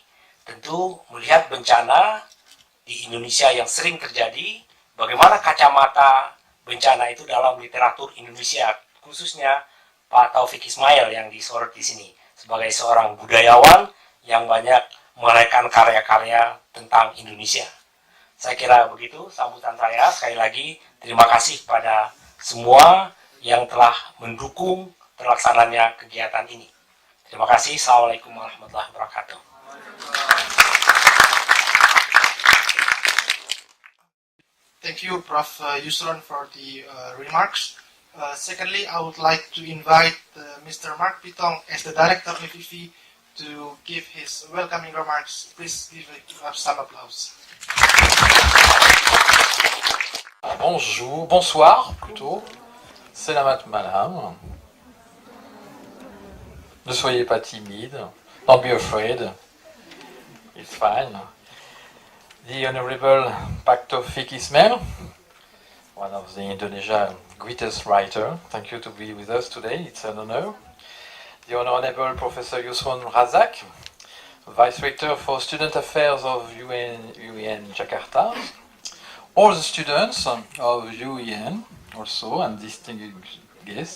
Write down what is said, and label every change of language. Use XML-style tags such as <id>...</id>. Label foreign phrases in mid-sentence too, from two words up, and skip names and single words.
<id>Tentu melihat bencana di Indonesia yang sering terjadi, bagaimana kacamata bencana itu dalam literatur Indonesia, khususnya Pak Taufiq Ismail yang disorot di sini sebagai seorang budayawan yang banyak melahirkan karya-karya tentang Indonesia. Saya kira begitu sambutan saya. Sekali lagi, terima kasih kepada semua yang telah mendukung terlaksananya kegiatan ini. Terima kasih.</id> <ar>السلام عليكم ورحمة الله وبركاته.</ar> <en>Thank you, Prof. Yusron, for the remarks. Secondly, I would like to invite Mr. Mark Pitong as the director of IFI to give his welcoming remarks. Please give some applause.</en> <fr>Bonsoir plutôt.</fr> <id>Selamat malam.</id> <fr>Ne soyez pas timide.</fr> <en>Don't be afraid. It's fine. The Honorable Pak Taufiq Ismail, one of the Indonesian greatest writers. Thank you to be with us today. It's an honor. The Honorable Professor Yusron Razak, Vice Rector for Student Affairs of UIN Jakarta, all the students of UIN also, and distinguished guests.</en>